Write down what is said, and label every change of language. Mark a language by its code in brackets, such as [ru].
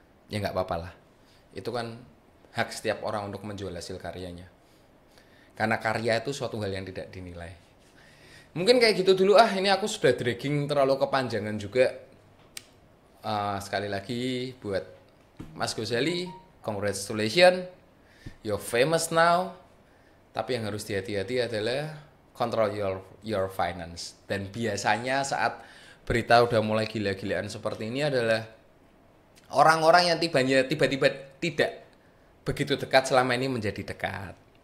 [id] Ya nggak apa-apa lah. Itu kan hak setiap orang untuk menjual hasil karyanya. Karena karya itu suatu hal yang tidak dinilai. Mungkin kayak gitu dulu ini aku sudah dragging terlalu kepanjangan juga. Sekali lagi buat Mas Gozali, [en] congratulations, you're famous now. [id] Tapi yang harus hati-hati adalah [en] control your finance. [id] Dan biasanya saat berita udah mulai gila-gilaan seperti ini adalah orang-orang yang tiba-tiba tidak begitu dekat selama ini menjadi dekat.